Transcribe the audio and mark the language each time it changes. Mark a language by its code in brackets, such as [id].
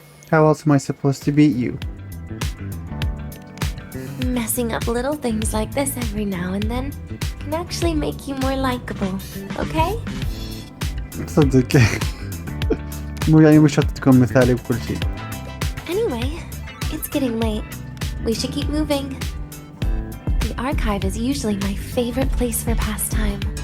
[en] How else am I supposed to beat you? Messing up little things like this every now and then can actually make you more likable, okay? [ar] صدق. مو يعني مش شرط تكون مثالي بكل شيء. [en] Anyway, it's getting late. We should keep moving. The archive is usually my favorite place for pastime.